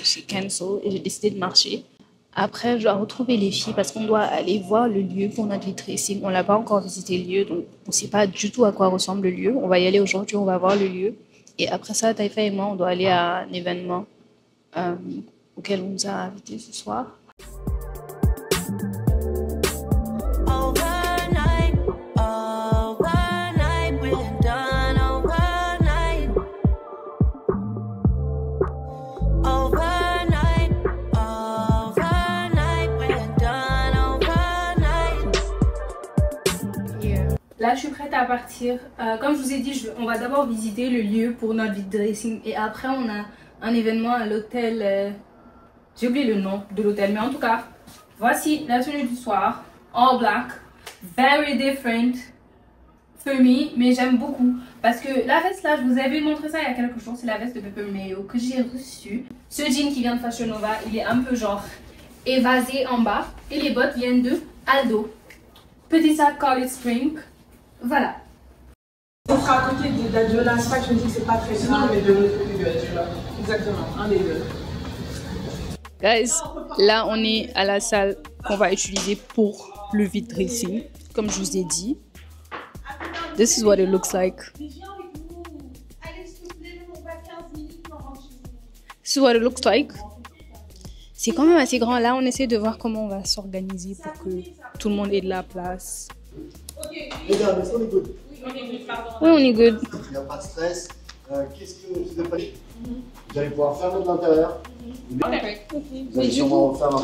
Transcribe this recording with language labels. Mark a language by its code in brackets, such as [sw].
[fr] J'ai cancel et j'ai décidé de marcher. Après, je dois retrouver les filles parce qu'on doit aller voir le lieu pour notre vitracing. On l'a pas encore visité le lieu, donc on sait pas du tout à quoi ressemble le lieu. On va y aller aujourd'hui, on va voir le lieu. Et après ça, Taifa et moi, on doit aller à un événement auquel on nous a invités ce soir. [en] Overnight, overnight, we're done overnight. Overnight, overnight, we're done overnight. [fr] Là, je suis prête à partir. Comme je vous ai dit, on va d'abord visiter le lieu pour notre vitracing et après, on a un événement à l'hôtel. J'ai oublié le nom de l'hôtel, mais en tout cas, voici la tenue du soir. [en] All black, very different for me, [fr] mais j'aime beaucoup parce que la veste là, je vous avais montré ça il y a quelques jours, c'est la veste de Pepper Mayo que j'ai reçue. Ce jean qui vient de Fashion Nova, il est un peu genre évasé en bas et les bottes viennent de Aldo. Petit sac College Spring, voilà. On sera à côté d'Adjola, c'est pas que je me dis que c'est pas très grave, mais de l'autre côté de Adjola. Exactement, un des deux. Guys, là on est à la salle qu'on va utiliser pour le vitracing, comme je vous ai dit. [en] This is what it looks like. This is what it looks like. [fr] C'est quand même assez grand. Là, on essaie de voir comment on va s'organiser pour que tout le monde ait de la place. Les gars, est-ce qu'on est good? Oui, on est good. Il n'y a pas de stress. Qu'est-ce que vous avez? Vous allez pouvoir faire de l'intérieur. Vous allez sûrement faire un plan